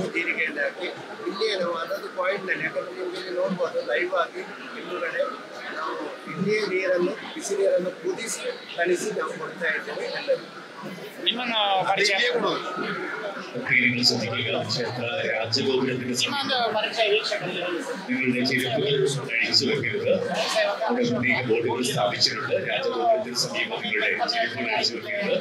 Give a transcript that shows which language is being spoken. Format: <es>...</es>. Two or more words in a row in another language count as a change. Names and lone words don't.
<kn>ಜೀರಿಗೆಯಲ್ಲಿ ಹಾಕಿ ಇಲ್ಲಿಯೇ ನಾವು ಅದೊಂದು ಪಾಯಿಂಟ್ನಲ್ಲಿ, ಯಾಕಂದರೆ ನಿಮಗೆ ಇಲ್ಲಿ ನೋಡ್ಬೋದು ಲೈವ್ ಆಗಿ ಹಿಂದುಗಡೆ ನಾವು ಇಲ್ಲಿಯೇ ಬಿಸಿ ನೀರನ್ನು ಕುದಿಸಿ ತಣಿಸಿ ನಾವು ಕೊಡ್ತಾ ಇದ್ದೇವೆ ಎಲ್ಲರಿಗೂ. ನಿಮ್ಮನ್ನು ಪರಿಚಯ ಪರಿಚಯ ವೀಕ್ಷಕರಿಗೆ</kn> <ml>നിങ്ങളുടെ ചെരുപ്പുകൾ അഴിച്ചു വെക്കരുത്. പ്രത്യേക ബോർഡുകൾ സ്ഥാപിച്ചിട്ടുണ്ട്. രാജഗോപുരത്തിന് സമീപം നിങ്ങളുടെ ചെരുപ്പുകൾ അഴിച്ചു വെക്കരുത്.</ml>